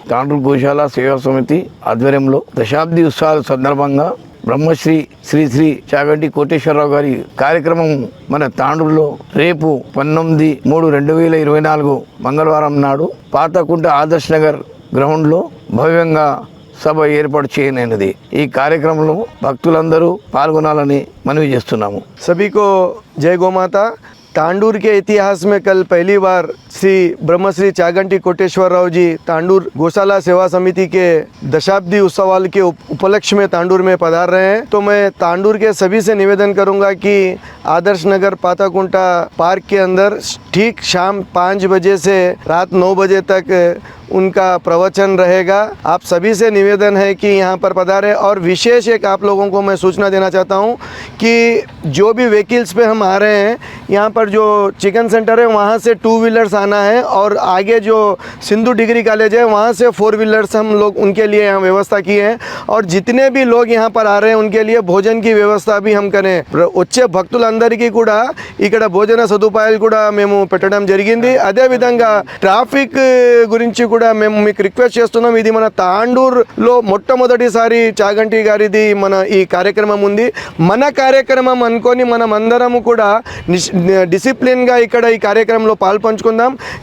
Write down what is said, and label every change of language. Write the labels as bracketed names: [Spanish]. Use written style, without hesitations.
[Telugu] తాండూరు గోశాల సేవా సమితి ఆధ్వర్యంలో దశాబ్ది ఉత్సవాల సందర్భంగా బ్రహ్మశ్రీ శ్రీ శ్రీ చాగంటి కోటేశ్వరరావు గారి కార్యక్రమం మన తాండూరులో రేపు 19/3/2024 మంగళవారం నాడు పాతకుంట ఆదర్శ్ నగర్ గ్రౌండ్లో భవ్యంగా సభ ఏర్పాటు చేయనున్నది. ఈ కార్యక్రమంలో భక్తులందరూ పాల్గొనాలని మనవి చేస్తున్నాము. [Hindi] सभी को जय गौ माता। तांडूर के इतिहास में कल पहली बार श्री ब्रह्मश्री चागंटी कोटेश्वर राव जी तांडूर गौशाला सेवा समिति के दशाब्दी उत्सवाल के उपलक्ष्य में तांडूर में पधार रहे हैं। तो मैं तांडूर के सभी से निवेदन करूंगा कि आदर्श नगर पाताकुंटा पार्क के अंदर ठीक शाम 5 बजे से रात 9 बजे तक उनका प्रवचन रहेगा। आप सभी से निवेदन है कि यहाँ पर पधारें। और विशेष एक आप लोगों को मैं सूचना देना चाहता हूँ कि जो भी व्हीकल्स पे हम आ रहे हैं, यहाँ पर जो चिकन सेंटर है वहाँ से 2 व्हीलर्स आना है, और आगे जो सिंधु डिग्री कॉलेज है वहाँ से 4 व्हीलर्स हम लोग उनके लिए यहाँ व्यवस्था किए हैं। और जितने भी लोग यहाँ पर आ रहे हैं उनके लिए भोजन की व्यवस्था भी हम करें। [Telugu] వచ్చే భక్తులందరికీ కూడా ఇక్కడ భోజన సదుపాయాలు కూడా మేము పెట్టడం జరిగింది. అదే విధంగా ట్రాఫిక్ గురించి కూడా మేము మీకు రిక్వెస్ట్ చేస్తున్నాం. ఇది మన తాండూరులో మొట్టమొదటిసారి చాగంటి గారిది మన ఈ కార్యక్రమం ఉంది. మన కార్యక్రమం అనుకొని మనం అందరము కూడా డిసిప్లిన్గా ఇక్కడ ఈ కార్యక్రమంలో పాల్పంచుకుందాం.